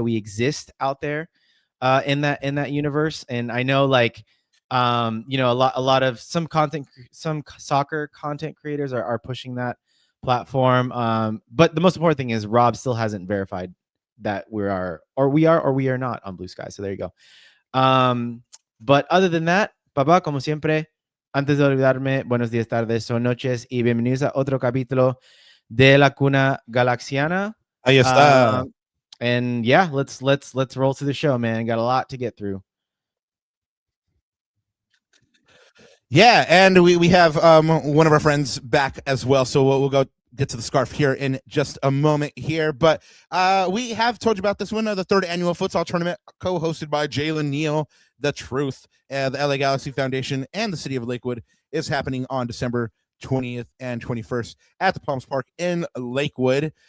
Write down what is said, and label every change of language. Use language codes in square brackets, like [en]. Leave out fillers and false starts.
[en] We exist out there in that universe. And I know like a lot of some soccer content creators are pushing that platform. But the most important thing is Rob still hasn't verified that we are not on Blue Sky. So there you go. But other than that, [es] papá, como siempre, antes de olvidarme, buenos días, tardes o noches y bienvenidos a otro capítulo de la Cuna Galaxiana. Ahí está. [en] And yeah, let's roll to the show, man. Got a lot to get through. Yeah, and we have one of our friends back as well, so we'll go get to the scarf here in just a moment here. But we have told you about this one, the third annual futsal tournament co-hosted by Jalen Neal, The Truth, the LA Galaxy Foundation, and the City of Lakewood is happening on December 20th and 21st at the Palms Park in Lakewood.